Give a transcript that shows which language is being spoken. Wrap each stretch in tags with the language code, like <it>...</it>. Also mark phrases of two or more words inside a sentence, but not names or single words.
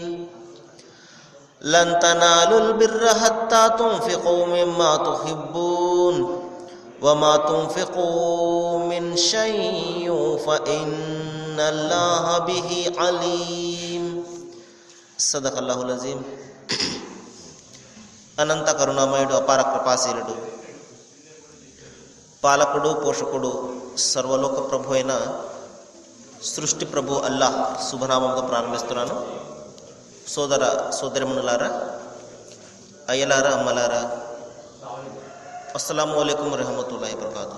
<ar>لن تنالوا البر حتى تنفقوا مما تحبون وما تنفقوا من شيء فإن الله به عليم. صدق الله العظيم.</ar> <te>అనంత కరుణామయుడు అపార కృపాశీలుడు పాలకుడు పోషకుడు సర్వలోక ప్రభు అయిన సృష్టి ప్రభు అల్లాహ్ శుభనామంతో ప్రారంభిస్తున్నాను. సోదర సోదరిమణులారా, అయ్యలారా, అమ్మలారా,</te> <ar>السلام عليكم ورحمة الله وبركاته.</ar>